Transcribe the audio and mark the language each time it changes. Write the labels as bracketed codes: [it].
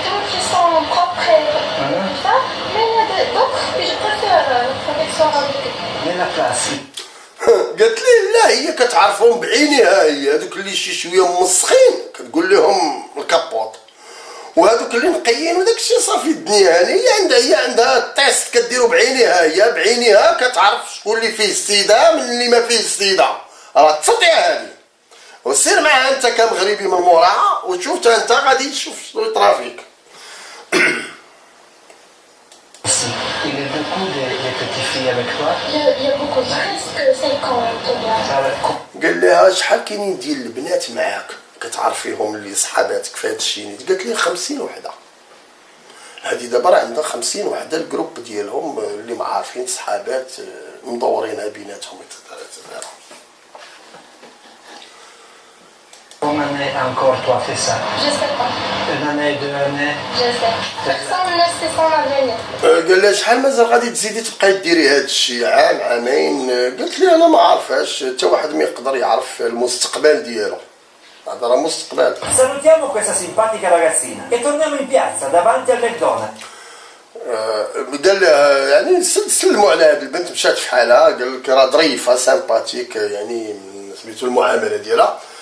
[fr] qui sont propres et tout ça, mais il y a d'autres que je préfère protection avec. Mais la place. [ar] قالت لي لا، هي كتعرفهم بعينيها، هي هذوك اللي شي شويه ممسخين كتقول لهم الكابوط، وهذوك اللي نقيين وداك الشيء صافي الدنيا، يعني هي عندها التيست كديرو بعينيها، هي بعينيها كتعرف شكون اللي فيه السيده من اللي ما فيه السيده، راه تصديها هذه، وسير معها انت كمغربي من موراها وشوف انت غادي تشوف شنو يطرا فيك. [fr] Il y a beaucoup de petites filles avec toi. Il y a beaucoup, presque 50. [ar] قال لها شحال كاينين ديال البنات معاك كتعرفيهم اللي صحاباتك في هذا الشيء؟ قالت لي 50 وحده. هذه دابا راه عندها 50 وحده الجروب ديالهم اللي معارفين صحابات مدورينها بيناتهم etc. [fr] Combien d'années encore toi fais ça? Je sais pas. Une année, 2 années? Je sais. Personne ne sait son avenir. [ar] قال لها شحال مازال غادي تزيدي تبقاي ديري هذا الشيء، عام عامين؟ قلت لي انا ما عارفاش، حتى واحد ما يقدر يعرف المستقبل ديالو، هذا راه مستقبل. [it] Salutiamo questa simpatica ragazzina e torniamo in piazza davanti al McDonald's. [ar] قال لها يعني سلموا على هذه البنت، مشات في حالها، قال لك راه ظريفه سامباتيك، يعني سميتو المعامله ديالها.